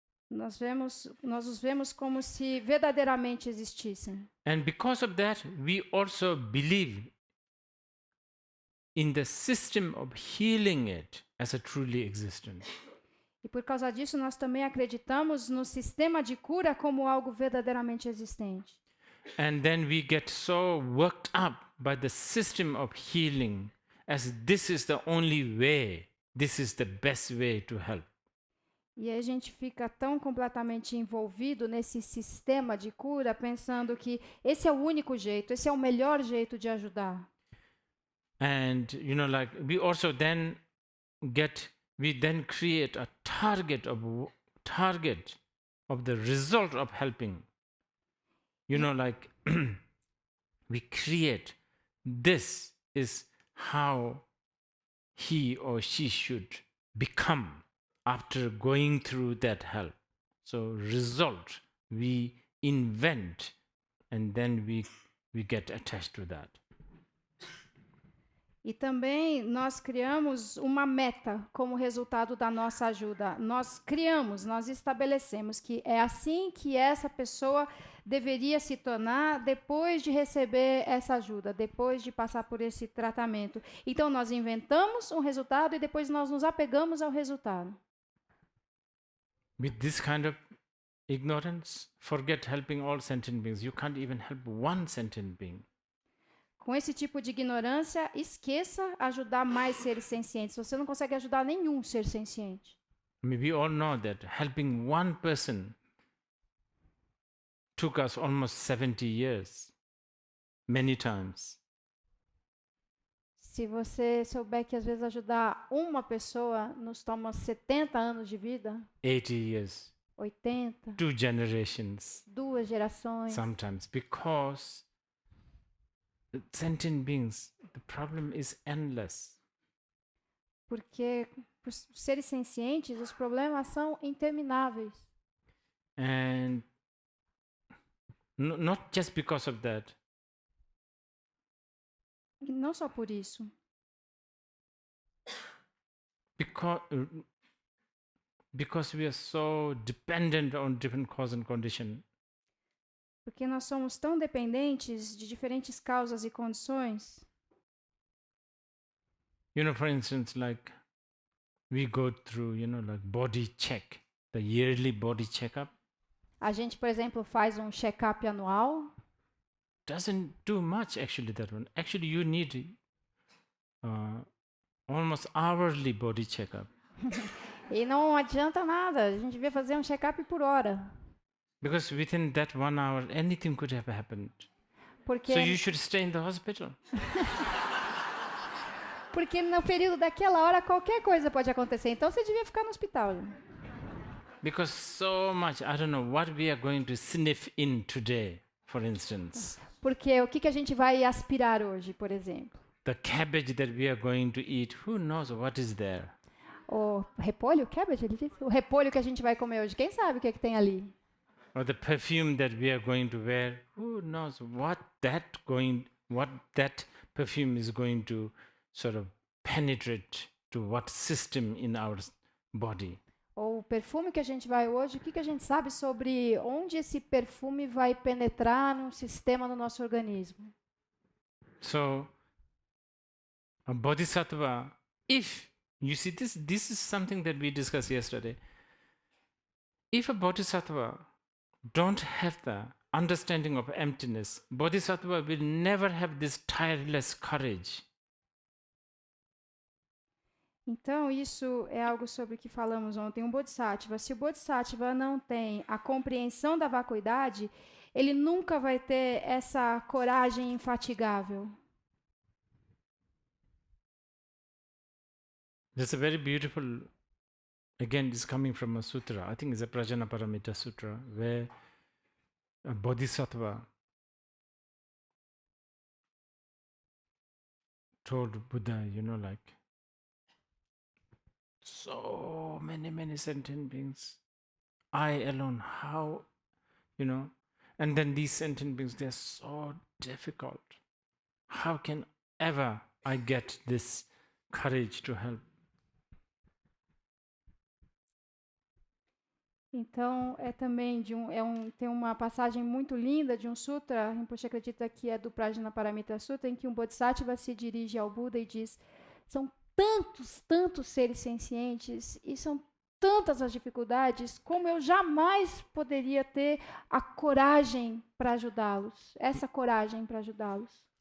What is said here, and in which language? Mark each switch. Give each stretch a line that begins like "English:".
Portuguese: Nós os vemos como se verdadeiramente existissem.
English: And because of that, we also believe in the system of healing it as a truly existent.
Portuguese: E por causa disso, nós também acreditamos no sistema de cura como algo verdadeiramente existente.
English: And then we get so worked up by the system of healing as this is the only way, this is the best way to help.
Portuguese: E aí a gente fica tão completamente envolvido nesse sistema de cura, pensando que esse é o único jeito, esse é o melhor jeito de ajudar.
English: And we also then create a target of the result of helping. We create, this is how he or she should become after going through that help. So result we invent and then we get attached to that.
Portuguese: E também nós criamos uma meta como resultado da nossa ajuda. Nós estabelecemos que é assim que essa pessoa deveria se tornar depois de receber essa ajuda, depois de passar por esse tratamento. Então nós inventamos um resultado e depois nós nos apegamos ao resultado.
English: With this kind of ignorance, forget helping all sentient beings. You can't even help one sentient being.
Portuguese: Com esse tipo de ignorância, esqueça ajudar mais seres sencientes. Você não consegue ajudar nenhum ser senciente.
English: I mean, we all know that helping one person took us almost 70 years, many times.
Portuguese: Se você souber que às vezes ajudar uma pessoa nos toma 70 anos de vida,
English: 80 years, 80, 2 generations,
Portuguese: 2 gerações.
English: sometimes, because sentient beings, the problem is endless.
Portuguese: Porque para os seres sencientes, os problemas são intermináveis.
English: And not just because of that,
Portuguese: E não só por isso.
English: because we are so dependent on different cause and condition.
Portuguese: Porque nós somos tão dependentes de diferentes causas e condições.
English: For instance, like we go through, like body check, the yearly body checkup.
Portuguese: A gente, por exemplo, faz um check-up anual.
English: Doesn't do much actually, that one. Actually, you need almost hourly body checkup.
Portuguese: E não adianta nada, a gente devia fazer um check-up por hora.
English: Because within that 1 hour, anything could have happened.
Portuguese: Porque,
English: So you should stay in the hospital.
Portuguese: porque no período daquela hora qualquer coisa pode acontecer. Então você devia ficar no hospital.
English: Because so much, I don't know what we are going to sniff in today, for instance.
Portuguese: Porque o que a gente vai aspirar hoje, por exemplo?
English: the cabbage that we are going to eat, who knows what is there?
Portuguese: O repolho, cabbage, ele disse? O repolho que a gente vai comer hoje, quem sabe o que é que tem ali?
English: Or the perfume that we are going to wear, who knows what that perfume is going to sort of penetrate to what system in our body.
Portuguese: Ou o perfume que a gente vai hoje, o que a gente sabe sobre onde esse perfume vai penetrar num sistema no nosso organismo?
English: So, a bodhisattva, if you see this is something that we discussed yesterday. If a bodhisattva don't have the understanding of emptiness, bodhisattva will never have this tireless courage.
Portuguese: Então, isso é algo sobre o que falamos ontem. Um bodhisattva, se o bodhisattva não tem a compreensão da vacuidade, ele nunca vai ter essa coragem infatigável.
English: That's a very beautiful, again, this coming from a sutra. I think it's a Prajnaparamita Sutra, where a bodhisattva told Buddha, like, so many sentient beings. I alone, how, and then these sentient beings, they're so difficult. How can ever I get this courage to help?
Portuguese: Então, também tem uma passagem muito linda de um sutra, Rinpoche acredita que é do Prajnaparamita Sutra, em que um bodhisattva se dirige ao Buda e diz: são tantos seres sencientes e são tantas as dificuldades, como eu jamais poderia ter a coragem para ajudá-los, essa coragem para ajudá-los.